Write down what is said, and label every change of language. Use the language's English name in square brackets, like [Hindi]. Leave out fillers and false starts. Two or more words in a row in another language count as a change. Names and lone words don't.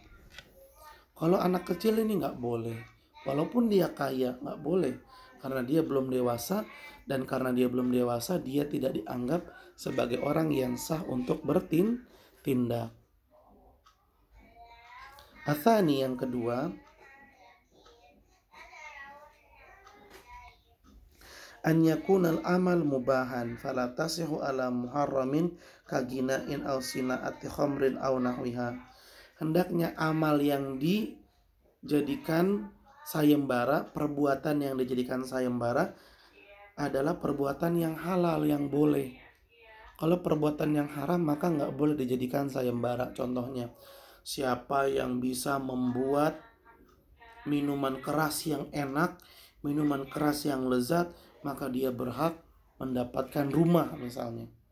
[Indonesian] Kalau anak kecil ini nggak boleh, walaupun dia kaya nggak boleh, karena dia belum dewasa, dan karena dia belum dewasa dia tidak dianggap sebagai orang yang sah untuk bertindak. Atsani, yang kedua, [Arabic] أن يكون العمل مباحا فلا تصح على محرم كالغناء أو صناعة خمر أو نحوها. [Indonesian] Hendaknya amal yang dijadikan sayembara, perbuatan yang dijadikan sayembara adalah perbuatan yang halal, yang boleh. Kalau perbuatan yang haram maka nggak boleh dijadikan sayembara. Contohnya, siapa yang bisa membuat minuman keras yang enak, minuman keras yang lezat, maka dia berhak mendapatkan rumah misalnya.